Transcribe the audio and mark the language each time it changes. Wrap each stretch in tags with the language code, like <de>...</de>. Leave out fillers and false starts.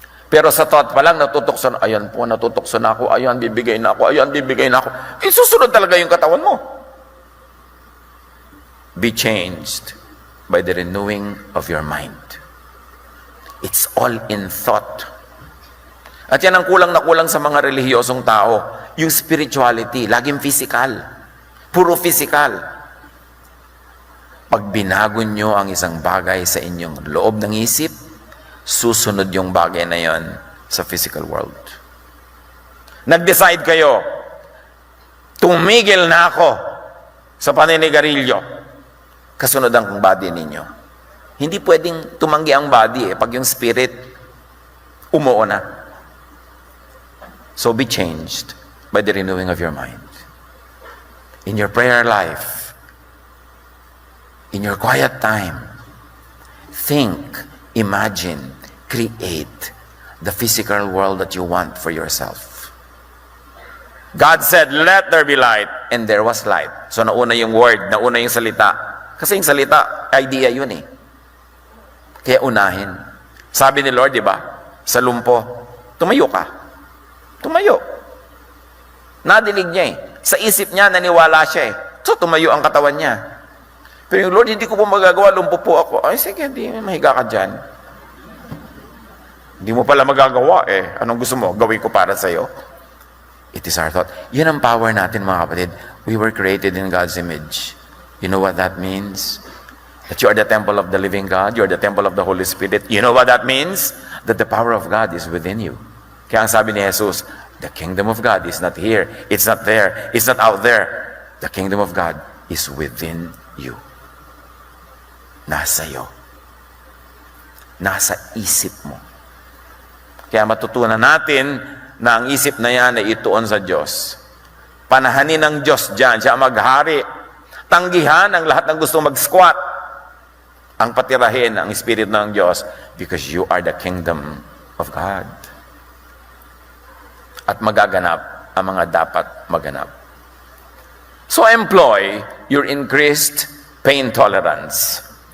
<tl>Pero sa thought pa lang, natutokso na, ayan po, natutokso na ako, ayan, bibigay na ako, ayan, bibigay na ako. Susunod talaga yung katawan mo.</tl> <en>Be changed by the renewing of your mind. It's all in thought.</en> <tl>At yan ang kulang na kulang sa mga relihiyosong tao. Yung spirituality, laging physical. Puro physical. Pag binago nyo ang isang bagay sa inyong loob ng isip, susunod yung bagay na yon sa physical world. Nag-decide kayo, tumigil na ako sa paninigarilyo. Kasunod ang body ninyo. Hindi pwedeng tumanggi ang body pag yung spirit umuo na.</tl> <en>So be changed by the renewing of your mind. In your prayer life, in your quiet time, think, imagine, create the physical world that you want for yourself. God said, let there be light, and there was light.</en> <tl>So nauna yung word, nauna yung salita. Kasi yung salita, idea yun eh. Kaya unahin. Sabi ni Lord, di ba? Sa lumpo, tumayo ka. Tumayo. Nadinig niya eh. Sa isip niya, naniwala siya eh. So tumayo ang katawan niya. Pero yung Lord, hindi ko po magagawa, lumpo po ako. Ay, sige, hindi, mahiga ka dyan. Hindi mo pala magagawa eh. Anong gusto mo? Gawin ko para sa'yo.</tl> <en>It is our thought.</en> <tl>Yun ang power natin mga kapatid.</tl> <en>We were created in God's image. You know what that means? That you are the temple of the living God. You are the temple of the Holy Spirit. You know what that means? That the power of God is within you.</en> <tl>Kaya ang sabi ni</tl> <en>Jesus, the kingdom of God is not here. It's not there. It's not out there. The kingdom of God is within you.</en> <tl>Nasa iyo. Nasa isip mo. Kaya matutunan natin na ang isip na yan ay ituon sa Diyos. Panahanin ng Diyos dyan, siya maghari. Tanggihan ang lahat ng gusto mag-squat. Ang patirahin ang Espiritu ng Diyos</tl> <en>because you are the kingdom of God.</en> <tl>At magaganap ang mga dapat maganap.</tl> <en>So employ your increased pain tolerance.</en>